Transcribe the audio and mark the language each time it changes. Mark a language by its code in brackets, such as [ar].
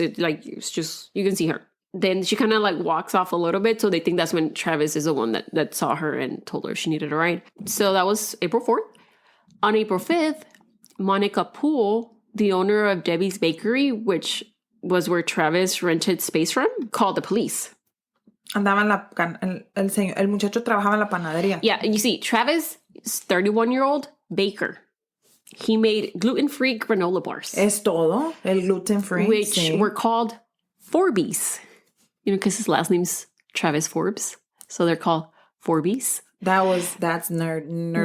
[en] It's just, you can see her. Then she kind of like walks off a little bit. So they think that's when Travis is the one that saw her and told her she needed a ride. So that was April 4th. On April 5th, Monica Poole, the owner of Debbie's Bakery, which was where Travis rented space from, called the police. [es] Andaba el muchacho trabajaba en la panadería. [en] Yeah, and you see, Travis is 31-year-old baker. He made gluten-free granola bars. [es] Es todo, el [en] gluten-free. Which were called Forbes. You know, because his last name's Travis Forbes. So they're called Forbes. That's nerd